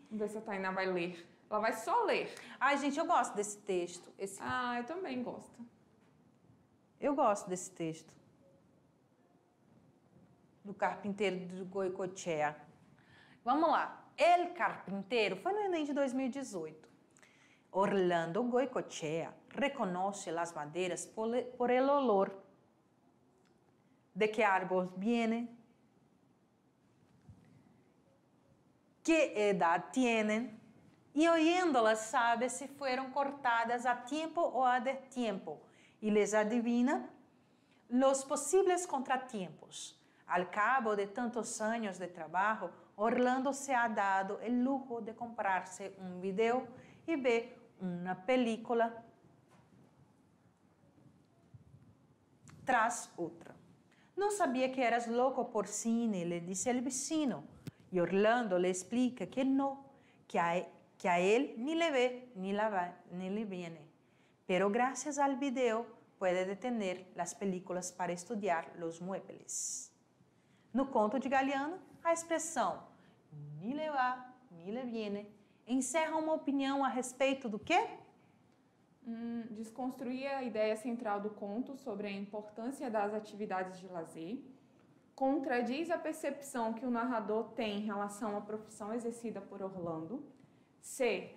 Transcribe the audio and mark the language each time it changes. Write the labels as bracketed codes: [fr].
[pt] Vamos ver se a Tainá vai ler. Ela vai só ler. Ai, gente, eu gosto desse texto. Ah, eu também gosto. Eu gosto desse texto. Do Carpinteiro de Goicoechea. Vamos lá. El Carpinteiro foi no Enem de 2018. [es] Orlando Goicoechea reconoce las maderas por el olor. De qué árbol vienen, qué edad tienen, y oyéndolas sabe si fueron cortadas a tiempo o a destiempo, y les adivina los posibles contratiempos. Al cabo de tantos años de trabajo, Orlando se ha dado el lujo de comprarse un video y ver una película tras otra. No sabía que eras loco por cine, le dice el vecino. Y Orlando le explica que no, que a él ni le ve ni le viene. Pero gracias al video puede detener las películas para estudiar los muebles. [pt] No conto de Galeano, a expressão [es] ni le va, ni le viene [pt] encerra uma opinião a respeito do quê? Desconstruir a ideia central do conto sobre a importância das atividades de lazer, contradiz a percepção que o narrador tem em relação à profissão exercida por Orlando. C.